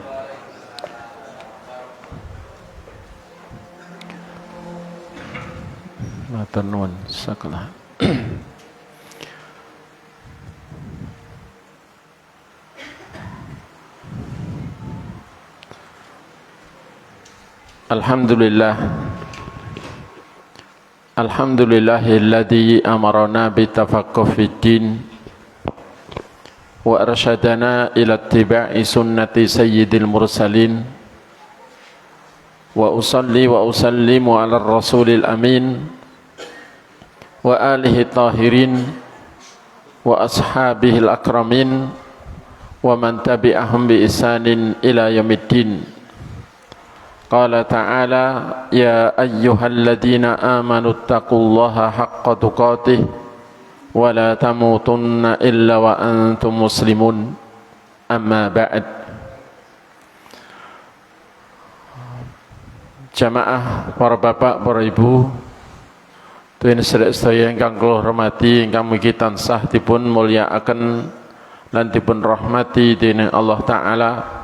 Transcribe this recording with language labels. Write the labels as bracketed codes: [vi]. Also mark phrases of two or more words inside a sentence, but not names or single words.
[jv] Matur nuwun sakelah. Alhamdulillah. [ar] الحمد لله الذي أمرنا بالتفقه في الدين وأرشدنا إلى اتباع سنة سيد المرسلين وأصلي وأسلم على رسول الأمين وآله الطاهرين وأصحابه الأكرمين ومن تبعهم بإحسان إلى يوم الدين. قال تعالى يا أيها الذين آمنوا اتقوا الله حق تقاته ولا تموتن إلا وأنتم مسلمون. أما بعد. [jv] Jamaah para bapak, para ibu, tuwin sedaya ingkang kula hormati, ingkang mugi tansah dipun mulyakaken lan dipun rahmati dening Allah taala.